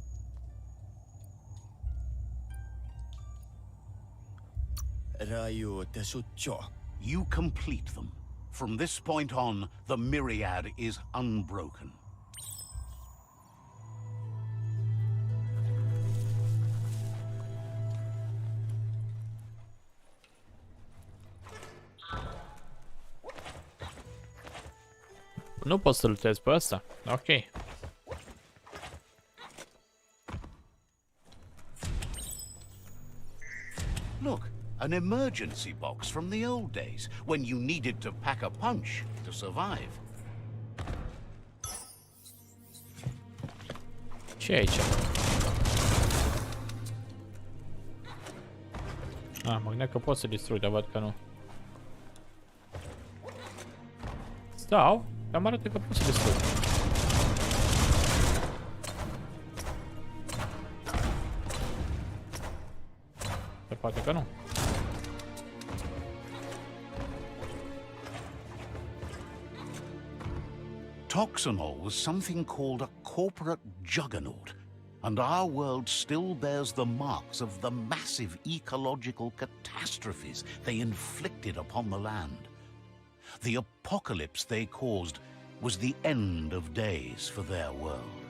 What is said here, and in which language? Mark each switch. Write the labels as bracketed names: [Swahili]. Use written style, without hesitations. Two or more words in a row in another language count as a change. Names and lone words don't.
[English] You complete them. From this point on, the myriad is unbroken. [Romanian] Nu pot să lutez pe ăsta. Ok. [English] Look, an emergency box from the old days, when you needed to pack a punch to survive. [Romanian] Ce e aici? Ah, mă gândeam că pot să distrug, dar văd că nu. Stau, dar mă arată că pot să distrug. Se poate că nu. [English] Toxanol was something called a corporate juggernaut, and our world still bears the marks of the massive ecological catastrophes they inflicted upon the land. The apocalypse they caused was the end of days for their world.